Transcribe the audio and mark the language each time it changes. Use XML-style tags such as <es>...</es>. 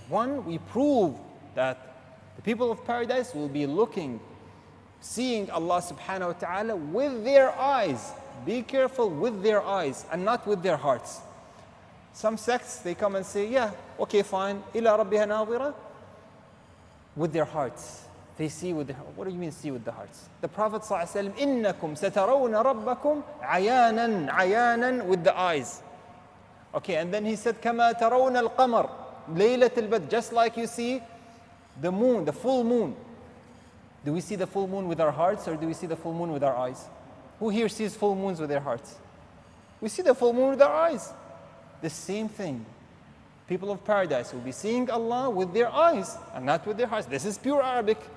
<en>One, we prove that the people of paradise will be seeing Allah subhanahu wa ta'ala with their eyes. Be careful, with their eyes and not with their hearts. Some sects, they come and say, yeah, okay, fine,</en> <ar>ila rabbiha nadira,</ar> <en>with their hearts. They see with their hearts. What do you mean see with the hearts? The Prophet ﷺ,</en> <ar>إِنَّكُمْ سَتَرَوْنَ رَبَّكُمْ عَيَانًا, عَيَانًا,</ar> <en>with the eyes. Okay, and then he said,</en> <ar>كَمَا تَرَوْنَ الْقَمَرِ لَيْلَةَ الْبَدْرِ,</ar> <en>just like you see the moon, the full moon. Do we see the full moon with our hearts or do we see the full moon with our eyes? Who here sees full moons with their hearts? We see the full moon with our eyes. The same thing. People of paradise will be seeing Allah with their eyes and not with their hearts. This is pure Arabic.</en>